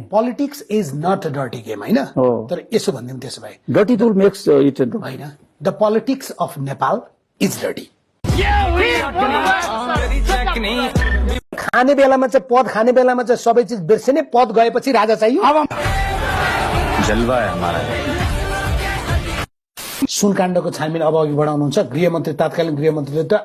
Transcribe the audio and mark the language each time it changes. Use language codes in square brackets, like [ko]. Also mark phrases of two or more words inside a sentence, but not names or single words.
[en] politics is not a dirty game [ne] होइन, तर यसो भनिदिउँ त्यसो भए [en] dirty tool makes it [ne] होइन। [en] the politics of Nepal is dirty. [ne] खाने बेलामा चाहिँ पद, खाने बेलामा चाहिँ सबै चिज बिर्सिने, पद गएपछि राजा चाहियो। [hi] जलवा है हमारा। [ne] सुनकाण्डको छानबिन अब अघि बढाउनुहुन्छ। गृहमन्त्री, तत्कालीन गृहमन्त्रीले त